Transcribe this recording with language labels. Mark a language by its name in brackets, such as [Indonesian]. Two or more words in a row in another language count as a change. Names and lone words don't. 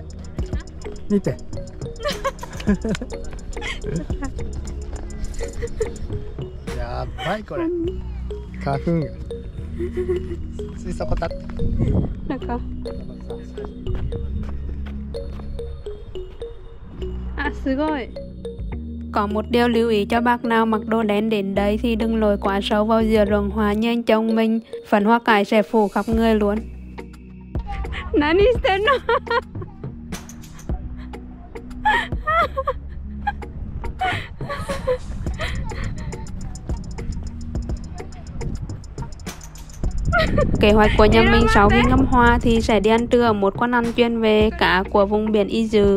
[Japanese] 見て。やばいこれ。花粉。水槽こたって。なんか。あ、すごい。 [Vietnamese] Có một điều lưu ý cho bác nào mặc đồ đen đến đây thì đừng lội quá sâu vào giữa rừng hoa nhanh chóng mình, phần hoa cải sẽ phủ khắp người luôn. [Japanese] 何してんの？ [Vietnamese] Kế hoạch của nhà mình sau khi ngắm hoa thì sẽ đi ăn trưa ở một quán ăn chuyên về cá của vùng biển Izu.